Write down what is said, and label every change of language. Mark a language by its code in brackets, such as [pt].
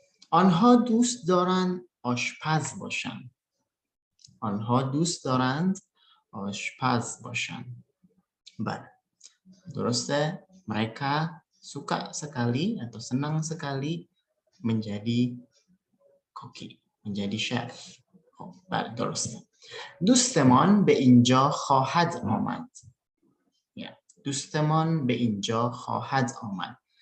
[fa] آنها دوست دارند آشپز باشند. آنها دوست دارند آشپز باشند. Bale. درسته, [id] mereka suka sekali atau senang sekali menjadi koki, menjadi chef. [fa] بله درسته. دوستمان به اینجا خواهد آمد. دوستمان به اینجا خواهد آمد.